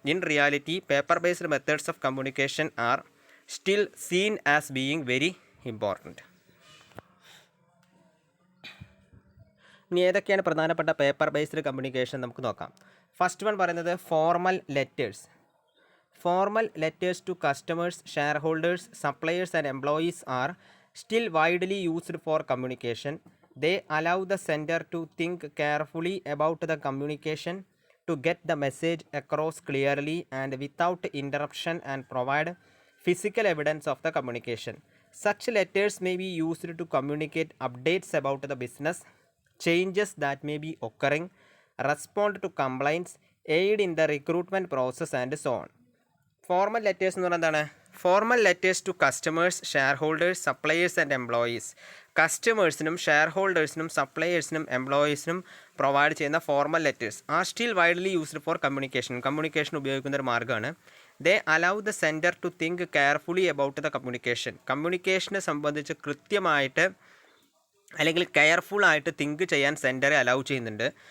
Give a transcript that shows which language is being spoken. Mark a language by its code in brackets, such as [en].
[en] In reality paper based methods of communication are still seen as being very important. [ml] ഇനി ഏതൊക്കെയാണ് പ്രധാനപ്പെട്ട paper based communication നമുക്ക് നോക്കാം. First one പറയുന്നത് formal letters. [en] Formal letters to customers, shareholders, suppliers and employees are still widely used for communication. They allow the sender to think carefully about the communication, to get the message across clearly and without interruption, and provide physical evidence of the communication. Such letters may be used to communicate updates about the business, changes that may be occurring, respond to complaints, aid in the recruitment process and so on. Formal letters [ml] എന്ന് പറഞ്ഞാൽ എന്താണ്? [en] Formal letters to customers, shareholders, suppliers and employees. [ml] കസ്റ്റമേഴ്സിനും share ഹോൾഡേഴ്സിനും സപ്ലയേഴ്സിനും എംപ്ലോയീസിനും provide ചെയ്യുന്ന formal letters [en] are still widely used for communication [ml] ഉപയോഗിക്കുന്ന ഒരു മാർഗ്ഗമാണ്. [en] they allow the sender to think carefully about the [ml] കമ്മ്യൂണിക്കേഷനെ സംബന്ധിച്ച് കൃത്യമായിട്ട് അല്ലെങ്കിൽ കെയർഫുള്ളായിട്ട് തിങ്ക് ചെയ്യാൻ സെൻഡറെ അലൗ ചെയ്യുന്നുണ്ട്.